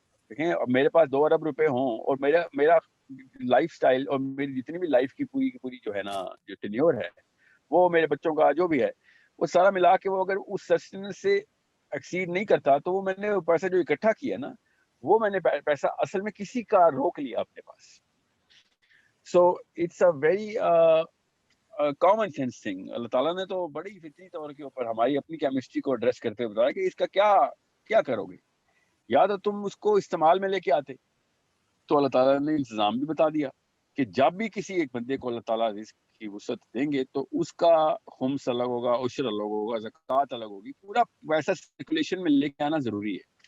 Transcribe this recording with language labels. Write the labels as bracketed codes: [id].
[ur] دیکھیں اب میرے پاس 2 ارب روپے ہوں اور میرا لائف سٹائل اور میری جتنی بھی لائف کی پوری جو ہے نا جو ٹینیور ہے وہ میرے بچوں کا جو بھی ہے وہ سارا ملا کے وہ اگر اس سسٹیننس سے ایکسیڈ نہیں کرتا تو وہ میں نے پیسہ جو اکٹھا کیا نا وہ میں نے پیسہ اصل میں کسی کا روک لیا اپنے پاس. [en] So it's a very common sense thing. [ur] اللہ تعالیٰ نے تو بڑی فطری طور کے اوپر ہماری اپنی کیمسٹری کو ایڈریس کرتے ہوئے بتایا کہ اس کا کیا کرو گے, یا تو تم اس کو استعمال میں لے کے آتے. تو اللہ تعالیٰ نے انتظام بھی بتا دیا کہ جب بھی کسی ایک بندے کو اللہ تعالیٰ رزق کی وسعت دیں گے تو اس کا خمس الگ ہوگا, عشر الگ ہوگا, زکوٰۃ الگ ہوگی, پورا ویسا سرکولیشن میں لے کے آنا ضروری ہے.